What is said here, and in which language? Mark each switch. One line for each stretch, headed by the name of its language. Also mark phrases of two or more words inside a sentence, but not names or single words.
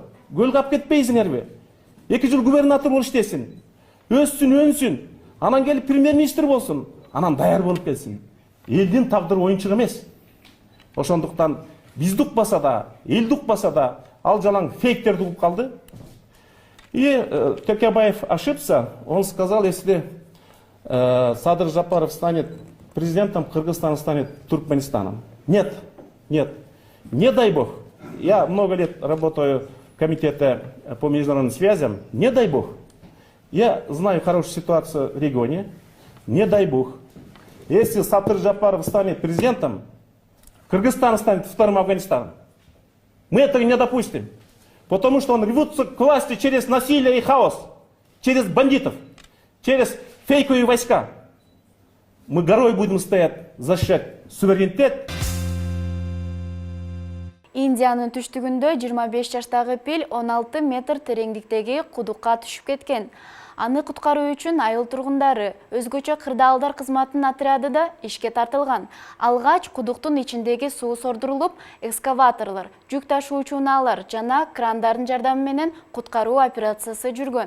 Kyrgyz: Көлгө алып кетпейсиңерби? 2 жыл губернатор болуп иштесин. Өссүн, өнсүн. Анан келип премьер-министр болсун. Анан даяр болуп келсин. Элдин тагдыры оюнчук эмес. Ошондуктан бизди укпаса да, элди укпаса да, ал жалаң фейктерди угуп калды.
Russian: И Текебаев ошибся. Он сказал, если Садыр Жапаров станет президентом, Кыргызстан станет Туркменистаном. Нет, нет, не дай бог. Я много лет работаю в комитете по международным связям. Не дай бог. Я знаю хорошую ситуацию в регионе. Не дай бог. Если Садыр Жапаров станет президентом, Кыргызстан станет вторым Афганистаном. Мы этого не допустим. Потому что он рвется к власти через насилие и хаос, через бандитов, через фейковые войска. Мы горой будем стоять, защищать суверенитет.
Kyrgyz: Индиянын түштүгүндө 25 жаштагы пил 16 метр тереңдиктеги кудукка түшүп кеткен. Аны куткаруу үчүн айыл тургундары өзгөчө кырдаалдар кызматынын отряды да ишке тартылган. Алгач кудуктун ичиндеги суу сордурулуп, экскаваторлор, жүк ташуучу унаалар жана крандардын жардамы менен куткаруу операциясы жүргөн.